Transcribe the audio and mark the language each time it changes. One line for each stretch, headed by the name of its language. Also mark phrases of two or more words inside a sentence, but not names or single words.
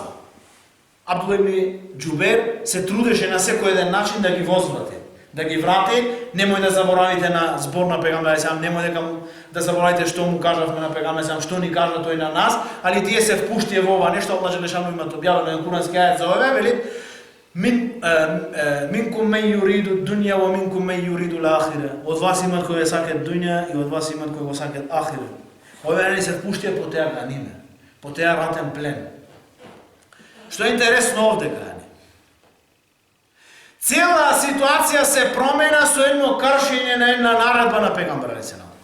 Macedonian: Абдула ибн Џубеир се трудеше на секој еден начин да ги возврати, да ги врати. Немој да заборавите на збор на Пегамбер алейхиссалам, немој да заборавите што му кажавме на Пегамбер алейхиссалам, што ни кажа тој на нас, али тие се впуштие во ова нешто. Аллах џелешану имат објавено на курански ајет за ове, вели
Arabic: منكم من يريد الدنيا ومنكم من يريد الآخرة.
Macedonian: Од вас имат кои сакат дуња и од вас имат кои го сакат ахира. Овие не се впуштие по теа ганиме, по теа ратен плен. Што е интересно овде, грани? Цела ситуација се промена со едно кршење на една наредба на Пегамбер алейхиссалам.